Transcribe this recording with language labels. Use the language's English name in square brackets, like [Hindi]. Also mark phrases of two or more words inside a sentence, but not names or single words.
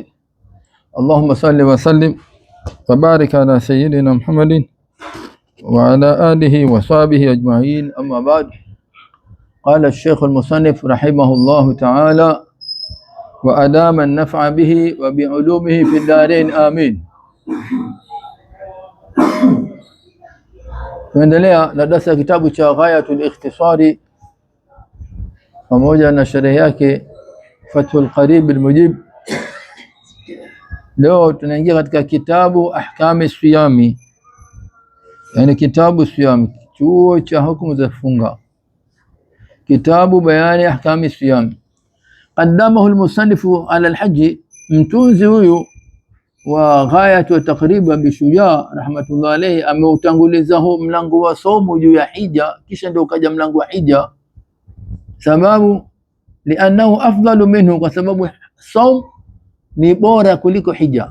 [Arabic] اللهم صل وسلم وبارك على سيدنا محمد وعلى آله وصحبه أجمعين. أما بعد، قال الشيخ المصنف رحمه الله تعالى: وأدام النفع به وبعلومه في الدارين آمين. [Swahili] Tuendelea na darasa kitabu cha Ghayatul Ikhtisari pamoja na sherehe yake Fathul Qarib al-Mujib. Leo tunaingia katika kitabu Ahkami Siyami, yani kitabu Siyami, chuo cha hukumu za funga. Kitabu Bayani Ahkami Siyami. [Arabic] قدمه المصنف على الحج, [Swahili] mtunzi huyu wa Ghayat wa Taqrib bi Shujaa [Arabic] رحمة الله عليه [Swahili] ameutanguliza huu mlango wa somo juu ya hija, kisha ndio ukaja mlango wa hija. Sababu [Arabic] لأنه أفضل منه, [Swahili] kwa sababu saum ni bora kuliko hija.